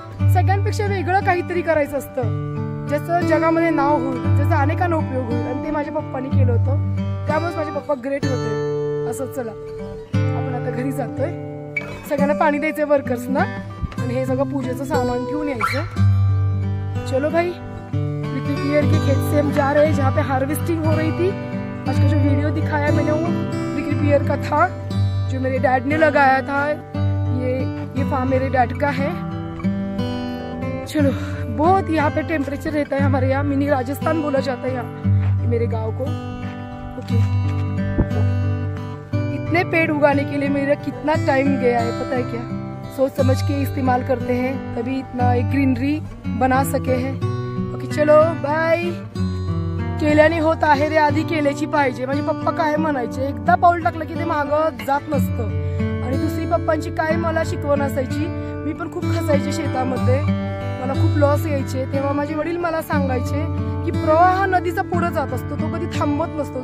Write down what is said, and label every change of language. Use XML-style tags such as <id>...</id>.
<mr>सगळ्यांपेक्षा वेगळं काहीतरी करायचं असतं, ज्याचं जगामध्ये नाव होईल, ज्याचा अनेकांना उपयोग होईल, आणि ते माझ्या पप्पांनी केलं होतं. त्यामुळेच माझे पप्पा ग्रेट होते. असं चला आपण आता घरी जातोय. सगळ्यांना पाणी द्यायचंय वर्कर्सना, आणि हे सगळं पूजेचं सामान घेऊन यायचं.</mr> <hi>चलो भाई, प्रिकली पियर के खेत से हम जा रहे हैं जहाँ पे हार्वेस्टिंग हो रही थी. आज का जो वीडियो दिखाया मैंने वो प्रिकली पियर का था, जो मेरे डैड ने लगाया था. ये फार्म मेरे डैड का है. चलो, बहुत यहाँ पे टेम्परेचर रहता है हमारे यहाँ. मिनी राजस्थान बोला जाता है यहाँ मेरे गांव को. ओके, इतने पेड़ उगाने के लिए मेरा कितना टाइम गया है पता है क्या. सोच समझ के इस्तेमाल करते हैं, तभी इतना एक ग्रीनरी बना सके हैं. ओके चलो बाय.</hi> <mr>केल्याने होत आहे रे, आधी केल्याची पाहिजे. माझे पप्पा काय म्हणायचे, एकदा पाऊल टाकलं की ते मागं जात नसतं. आणि दुसरी पप्पांची काय मला शिकवण असायची. मी पण खूप खचायचे शेतामध्ये, मला खूप लॉस यायचे. तेव्हा माझे वडील मला सांगायचे की प्रवाह नदीचा पुढे जात असतो, तो कधी थांबत नसतो.</mr>